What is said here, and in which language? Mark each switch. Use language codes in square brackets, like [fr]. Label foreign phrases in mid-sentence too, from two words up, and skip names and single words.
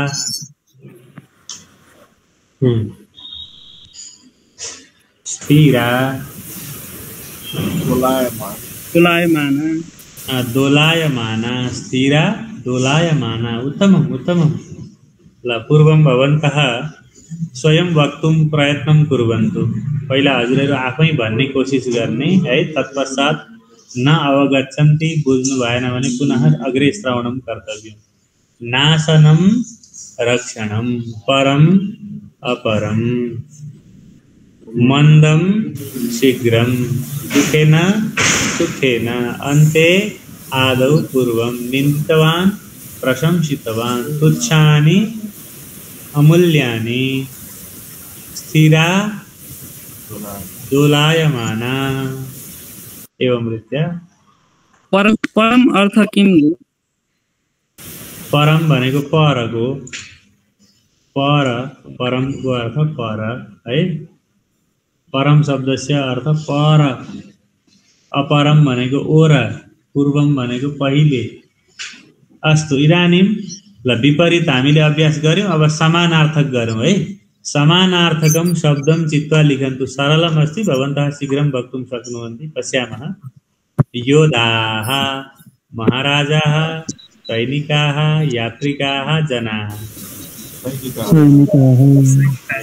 [sa] स्थिरा दोलायमाना स्थिरा दोलायमाना उत्तमं ल पूर्वं भवन्तः स्वयं वक्तुं प्रयत्नं कुर्वन्तु [ne] पहिला हजुरहरू आफै भन्ने कोसिस गर्ने है [sa] तत्पश्चात् न अवगच्छन्ति [ne] बुझ्नु भएन भने [sa] पुनः अग्रे श्रवणं कर्तव्यं नाशनं रक्षणं परम अपरम मन्दं शीघ्रं दुःखेन सुखेन अन्ते आदौ पूर्वं निन्दितवान् प्रशंसितवान् तुच्छानि अमूल्यानि स्थिरा दोलायमाना एवं रीत्या परम अर्थ किम [ne] परम भनेको परको पर परमको अर्थ पर है [sa] परम शब्दस्य अर्थ [ne] पर अपरम भनेको ओर पूर्वम भनेको पहिले [sa] अस्तु इदानीं [ne] ल विपरीत हामीले अभ्यास गर्यौं अब समानार्थक गरौँ है [sa] समानार्थकं शब्दं चित्वा लिखन्तु सरलम् अस्ति भवन्तः शीघ्रं वक्तुं शक्नुवन्ति पश्यामः योधाः महाराजाः सैनिकाः यात्रिकाः जनाः सैनिकाः